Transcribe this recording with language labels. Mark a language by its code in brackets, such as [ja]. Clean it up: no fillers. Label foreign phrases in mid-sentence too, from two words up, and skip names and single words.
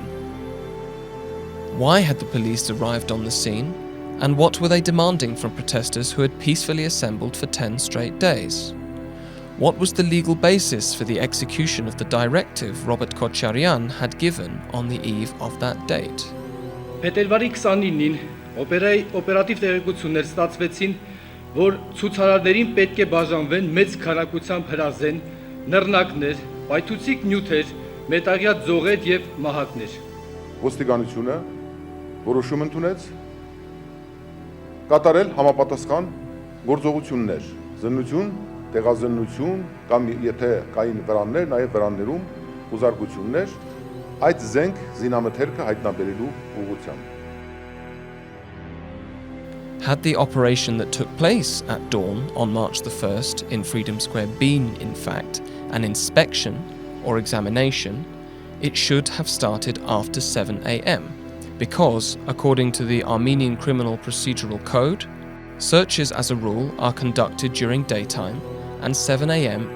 [en] Why had the police arrived on the scene, and what were they demanding from protesters who had peacefully assembled for 10 straight days? What was the legal basis for the execution of the directive Robert Kocharian had given on the eve of that date? [hy] Փետրվարի 29-ին օպերատիվ տեղեկություններ ստացվեցին, որ ցուցարարներին պետք է բաժանվեն մեծ քանակությամբ հրազեն, նռնակներ, պայթուցիկ նյութեր, մետաղյա ձողեր եւ մահակներ։ Ոստիկանությունը որոշում ընդունեց կատարել համապատասխան գործողություններ, զննություն, տեղազննություն կամ եթե կային վրաններ, նաև վրաններում ուզարկություններ այդ զենք զինամթերքը հայտնաբերելու ուղղությամբ։ [en] Had the operation that took place at dawn on March the 1st in Freedom Square been, in fact, an inspection or examination, it should have started after 7 a.m. because, according to the Armenian Criminal Procedural Code, searches as a rule are conducted during daytime and 7 a.m.